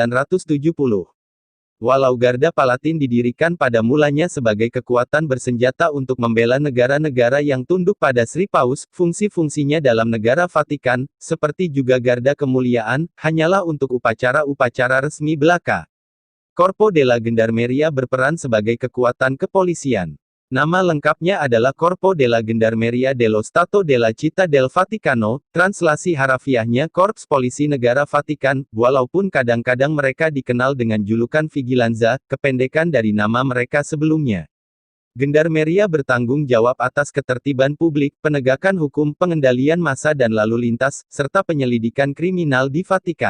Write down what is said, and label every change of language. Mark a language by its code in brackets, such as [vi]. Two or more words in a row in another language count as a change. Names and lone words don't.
[id] Walau Garda Palatin didirikan pada mulanya sebagai kekuatan bersenjata untuk membela negara-negara yang tunduk pada Sri Paus, fungsi-fungsinya dalam negara Vatikan, seperti juga Garda Kemuliaan, hanyalah untuk upacara-upacara resmi belaka. Corpo della Gendarmeria berperan sebagai kekuatan kepolisian. Nama lengkapnya adalah Corpo della Gendarmeria dello Stato della Città del Vaticano, translasi harafiahnya Korps Polisi Negara Vatikan, walaupun kadang-kadang mereka dikenal dengan julukan Vigilanza, kependekan dari nama mereka sebelumnya. Gendarmeria bertanggung jawab atas ketertiban publik, penegakan hukum, pengendalian massa dan lalu lintas, serta penyelidikan kriminal di Vatikan.